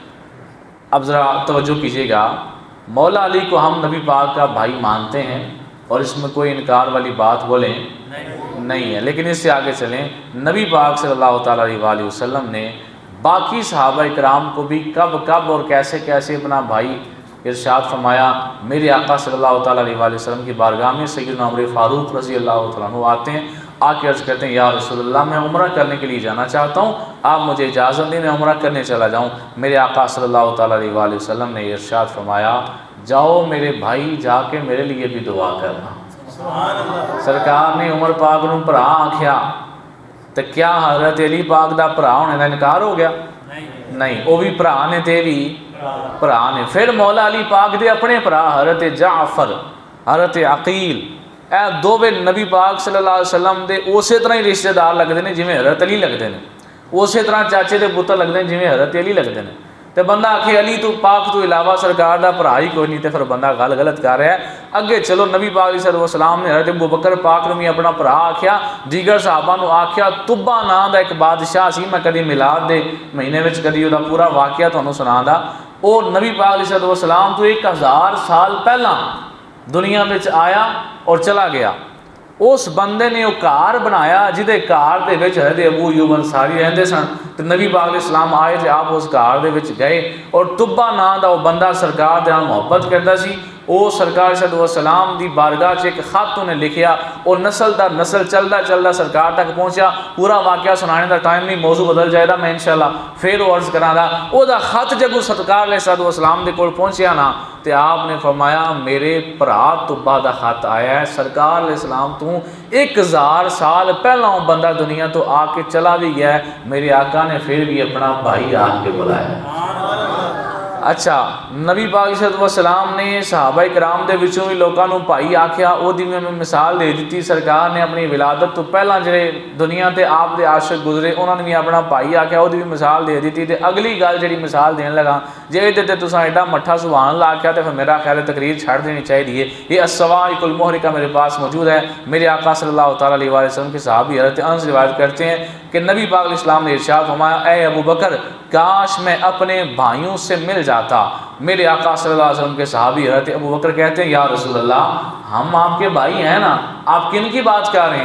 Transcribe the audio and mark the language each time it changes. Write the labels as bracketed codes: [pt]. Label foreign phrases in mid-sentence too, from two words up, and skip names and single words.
[ur] اب ذرا توجہ کیجیے گا، مولا علی کو ہم نبی پاک کا بھائی مانتے ہیں اور اس میں کوئی انکار والی بات بولیں نہیں ہے، لیکن اس سے آگے چلیں، نبی پاک صلی اللہ تعالیٰ علیہ وآلہ وسلم نے باقی صحابہ کرام کو بھی کب کب اور کیسے کیسے اپنا بھائی ارشاد فرمایا میرے آقا صلی اللہ تعالیٰ علیہ وآلہ وسلم کی بارگاہ میں سیدنا عمر فاروق رضی اللہ تعالیٰ عنہ آتے ہیں، آ کے عرض کرتے ہیں یا رسول اللہ میں عمرہ کرنے کے لیے جانا چاہتا ہوں، آپ مجھے اجازت دیں میں عمرہ کرنے چلا جاؤں۔ میرے آقا صلی اللہ تعالیٰ علیہ وآلہ وسلم نے ارشاد فرمایا جاؤ میرے بھائی، جا کے میرے لیے بھی دعا کرنا۔ [pa] سرکار نے عمر پاک نوں بھرا آکھیا تے کیا حضرت علی پاک دا بھرا ہونے دا انکار ہو گیا؟ نہیں، وہ بھی بھرا نے تے بھی بھرا نے۔ پھر مولا علی پاک دے اپنے بھرا حضرت جعفر، حضرت عقیل، اے دوویں نبی پاک صلی اللہ علیہ وسلم دے اسی طرح ہی رشتہ دار لگتے ہیں جویں حضرت علی لگتے ہیں، اسی طرح چاچے دے پتر لگتے ہیں جویں حضرت علی لگتے ہیں۔ تے بندہ آکھے علی تو پاک تو علاوہ سرکار دا بھرا ہی کوئی نہیں، تے پھر بندہ غلط کر رہا ہے۔ اگے چلو نبی پاک علیہ السلام نے حضرت ابوبکر پاک نوں بھی اپنا بھرا آکھیا، دیگر صحابہ نوں آکھیا۔ طبا نام دا ایک بادشاہ سی، میں کدی میلاد دے مہینے وچ کدی وہ پورا واقعہ تھانوں سنادا۔ [ur] وہ نبی پاک علیہ السلام تو 1000 سال پہلا دنیا میں آیا اور چلا گیا۔ [pa] اس بندے نے وہ گھر بنایا جہدے گھر دے وچ حضرت ابو ایوب انصاری رہندے سن، تے نبی پاک علیہ السلام آئے تے آپ اس گھر دے وچ گئے، اور طبا نام دا وہ بندہ سرکار دے نال محبت کردا سی۔ وہ سرکار صلی اللہ علیہ وسلم دی بارگاہ چ ایک خط انہیں لکھیا، اور نسل در نسل چلدا چلدا سرکار تک پہنچا۔ پورا واقعہ سنانے دا ٹائم نہیں، موضوع بدل جائے گا، میں انشاءاللہ پھر وہ عرض کراں گا۔ او دا خط جب سرکار علیہ السلام دے کول پہنچیا نا، تے آپ نے فرمایا میرے بھرا طبا دا خط آیا ہے، سرکار علیہ السلام تو 1000 سال پہلا وہ بندہ دنیا تو آ کے چلا بھی گیا ہے، [ur] میرے آقا نے پھر بھی اپنا بھائی آ کے بلایا۔ [pa] اچھا، نبی پاک علیہ السلام نے صحابہ کرام دے وچوں بھی لوکاں نوں بھائی آکھیا، او دی میں مثال دے دیتی۔ سرکار نے اپنی ولادت تو پہلا جڑے دنیا تے آپ دے عاشق گزرے انہاں نے بھی اپنا بھائی آکھیا، او دی بھی مثال دے دیتی۔ تے اگلی گل جڑی مثال دین لگا، جے تے تساں ایڈا مٹھا سبحان اللہ آکھیا تے پھر میرا خیال ہے تقریر چھڑ دینی چاہیے۔ [ur] یہ الصواعق المحرقہ میرے پاس موجود ہے۔ میرے آقا صلی اللہ تعالیٰ علیہ وسلم کے صحابی حضرت انس روایت کرتے ہیں کہ نبی پاک علیہ السلام نے ارشاد فرمایا اے ابو بکر کاش میں اپنے بھائیوں سے مل جاتا۔ میرے آقا صلی اللہ علیہ وسلم کے صحابی حضرت ابو بکر کہتے ہیں یا رسول اللہ ہم آپ کے بھائی ہیں نا، آپ کن کی بات کر رہے ہیں؟